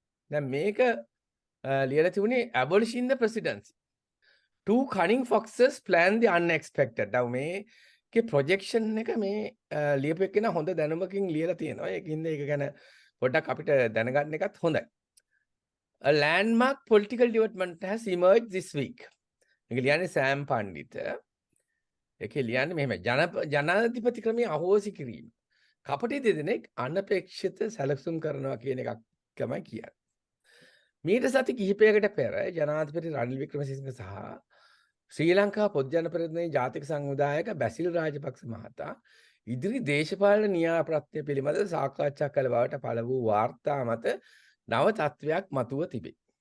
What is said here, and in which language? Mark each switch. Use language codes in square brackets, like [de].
[si] දැන් මේක ලියලා තිබුණේ [en] Abolishing the Presidency. Two cunning foxes plan the unexpected. [si] දැන් මේකේ ප්‍රොජෙක්ෂන් එක මේ ලියපු එකේන හොඳ දැනුමකින් ලියලා තියෙනවා. ඒකින්ද ඒක ගැන පොඩ්ඩක් අපිට දැනගන්න එකත් හොඳයි. [en] A landmark political development has emerged this week. [si] මේක ලියන්නේ සෑම් පණ්ඩිත. ඒකේ ලියන්නේ මෙහෙම ජනාධිපති ක්‍රමයේ අහෝසි කිරීම. කපටි දෙදෙනෙක් අනපේක්ෂිත සැලසුම් කරනවා කියන එකක් තමයි කියන්නේ. මීට සති කිහිපයකට පෙර ජනාධිපති රනිල් වික්‍රමසිංහ සහ ශ්‍රී ලංකා පොදු ජන පරිවර්තනයේ ජාතික සංවිධායක බැසිල් රාජපක්ෂ මහතා ඉදිරි දේශපාලන න්‍යාය ප්‍රත්‍ය පිළිබඳ සාකච්ඡා කළ බවට පළ වූ වාර්තා මත නව තත්වයක් මතුව තිබේ.